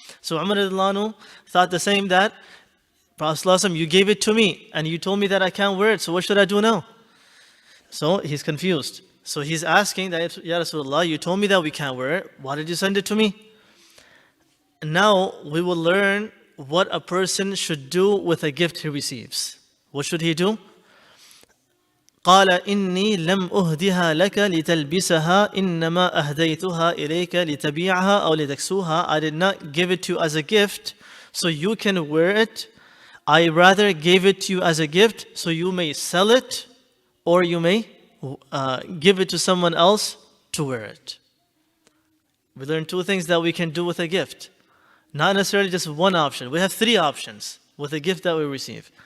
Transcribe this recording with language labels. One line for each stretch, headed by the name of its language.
English: So Umar radiallahu anhu thought the same, that Prophet ﷺ, you gave it to me, and you told me that I can't wear it, so what should I do now? So he's confused. So he's asking that, Ya Rasulullah, you told me that we can't wear it, why did you send it to me? Now we will learn what a person should do with a gift he receives. What should he do?
Arabic: قال إني لم أهدها لك لتلبسها إنما أهديتها إليك لتبيعها أو لتكسوها.
English: I did not give it to you as a gift so you can wear it. I rather gave it to you as a gift so you may sell it, or you may give it to someone else to wear it. We learn 2 things that we can do with a gift. Not necessarily just one option. We have 3 options with a gift that we receive.